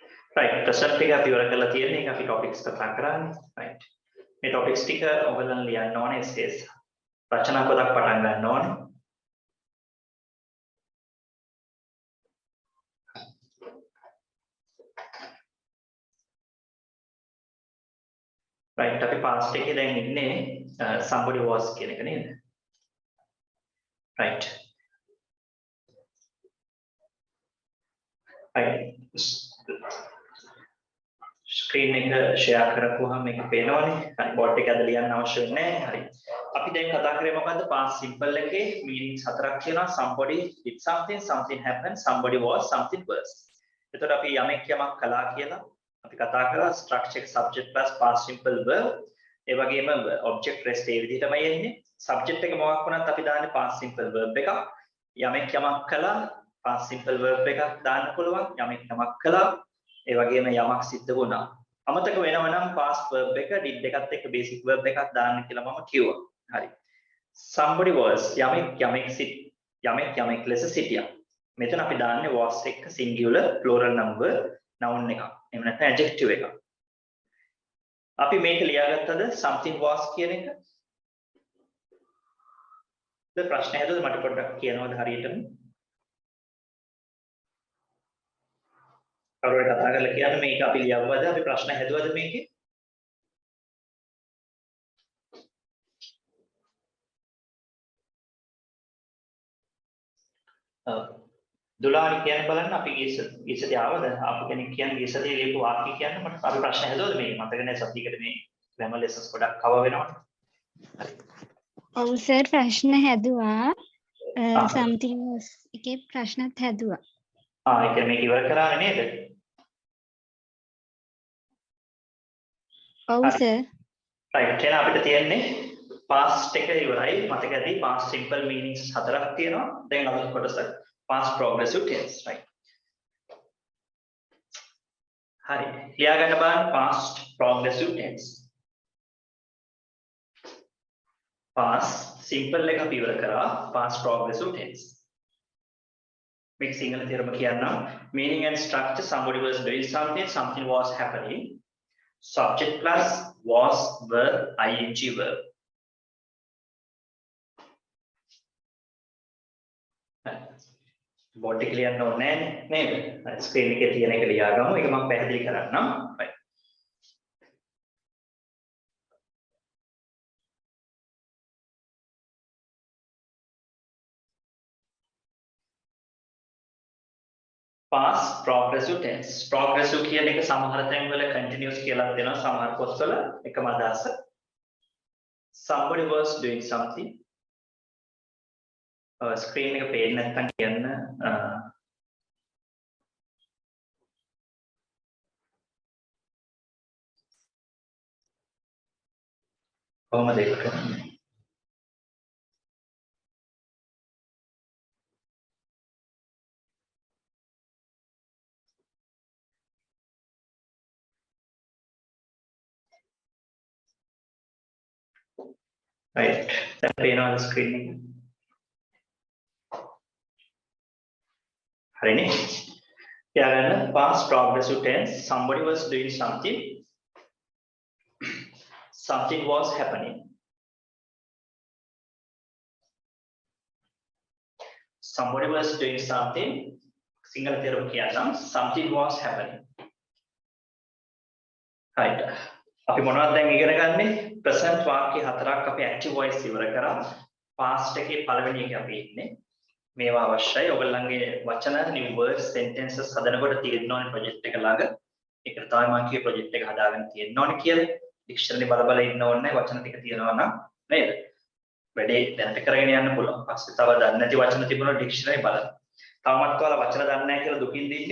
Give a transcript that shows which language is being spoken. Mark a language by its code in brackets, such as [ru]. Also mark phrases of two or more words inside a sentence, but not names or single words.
[en] right present [si] එක අපි ඉවර කරලා තියෙන එක අපි topics කතා කරන්නේ right මේ topics ටික ඔයගොල්ලන් ලියන්න ඕනේ essays රචනා පොතක් පටන් ගන්න ඕනේ right අපි past එකේ දැන් ඉන්නේ [en] somebody was [si] කියන එක නේද right screen එක share කරපුවාම මේක පේනවනේ. හරි board එක ඇද ලියන්න අවශ්‍ය නැහැ. හරි. අපි දැන් කතා කරේ මොකද්ද? [en] past simple [si] එකේ meanings හතරක් තියෙනවා. [en] somebody did something, something happened, somebody was, something was. [si] එතකොට අපි යමක් කළා කියලා අපි කතා කරා [en] structure subject plus past simple verb. [si] ඒ වගේම [en] object rest [si] ඒ විදිහටමයි එන්නේ. subject එක මොකක් වුණත් අපි දාන්නේ [en] past simple verb [si] එකක්. යමක් කළා [en] past simple verb [si] එකක් දාන්න පුළුවන්. යමක් කළා ඒ වගේම යමක් සිද්ධ වුණා. අමතක වෙනව නම් [en] past verb [si] එක did එකත් එක්ක [en] basic verb [si] එකක් දාන්න කියලා මම කිව්වා. හරි. [en] somebody was [si] යමෙක් ලෙස සිටියා. මෙතන අපි දාන්නේ was එක්ක [en] singular plural number noun [si] එකක්. එහෙම නැත්නම් adjective එකක්. අපි මේක ලියාගත්තද [en] something was [si] කියන එක? ප්‍රශ්න හැදුවද මට පොඩ්ඩක් කියනවද හරියටම? කවුරුහරි කතා කරලා කියන්නේ මේක අපි ලියවුවද අපි ප්‍රශ්න හැදුවද මේකේ? දුලානි කියන්න බලන්න අපි ගියසදී ආවද? ආපු කෙනෙක් කියන්නේ ගියසදී ලියපු වාක්‍ය කියන්න මට අපි ප්‍රශ්න හැදුවද මේක? මතක නැහැ සතියකට මේ [en] grammar lessons [si] ගොඩක් කවර් වෙනවනේ. හරි. ඔව් සර් ප්‍රශ්න හැදුවා. [en] something was [si] එකේ ප්‍රශ්නත් හැදුවා. ඒක මේක ඉවර කරානේ නේද? ඔව් සර්. right එහෙනම් අපිට තියෙන්නේ past එක ඉවරයි. මතක ඇති [en] past simple meanings [si] හතරක් තියෙනවා. දැන් අලුත් කොටස [en] past progressive tense right. [si] හරි. ලියා ගන්න බලන්න [en] past progressive tense. past simple [si] එක අපි ඉවර කරා [en] past progressive tense. [si] මේක සිංහල තේරුම කියන්නම්. [en] meaning and structure somebody was doing something, something was happening. Subject plus was verb ing verb. [si] board එක ලියන්න ඕනේ නේද? screen එකේ තියෙන එක ලියාගමු. ඒක මම පැහැදිලි කරන්නම්. right. [en] past progressive tense. [si] progressive කියන එක සමහර තැන්වල continuous කියලා දෙනවා සමහර පොත්වල එකම අදහස. [en] somebody was doing something. [si] screen එක පේන්නේ නැත්නම් කියන්න කොහොමද ඒක කරන්නේ? right දැන් පේනවා screen එක. හරිනේ. [en] යාගන්න past progressive tense somebody was doing something, something was happening, somebody was doing something [si] සිංහල තේරුම කියන්නම් [en] something was happening. [si] right අපි මොනවද දැන් ඉගෙන ගන්නේ? present වාක්‍ය හතරක් අපි [en] active voice [si] ඉවර කරා. past එකේ පළවෙනි එක අපි ඉන්නේ. මේවා අවශ්‍යයි. ඔයගොල්ලන්ගේ වචන [en] new words sentences [si] හදනකොට තියෙන්න ඕනේ project එක ළඟ. ඒකට තමයි මම කියේ project එක හදාගෙන තියෙන්න ඕනේ කියලා. dictionary බල ඉන්න ඕනේ නැහැ. වචන ටික තියෙනවා නම් නේද? වැඩේ දැනට කරගෙන යන්න පුළුවන්. පස්සේ තව දන්නේ නැති වචන තිබුණොත් dictionary බලන්න. තවමත් ඔයාලා වචන දන්නේ නැහැ කියලා දුකින් දින්නේ.